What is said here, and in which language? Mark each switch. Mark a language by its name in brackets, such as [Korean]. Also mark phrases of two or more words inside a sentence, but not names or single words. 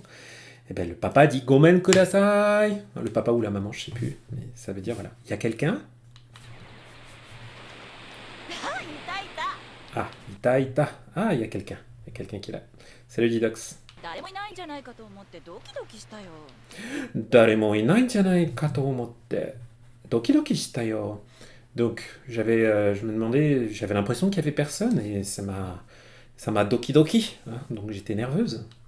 [French] Et ben le papa dit [Japanese] ごめんください. [French] Le papa ou la maman, je sais plus, mais ça veut dire voilà, il y a quelqu'un. [Japanese] あ、いたいた. [French] Ah, il y a quelqu'un qui est là. [Japanese] Salut Didox. 誰もいないじゃないかと思ってドキドキしたよ. [French] Donc, je me demandais, j'avais l'impression qu'il y avait personne et ça m'a doki-doki. Hein, donc j'étais nerveuse.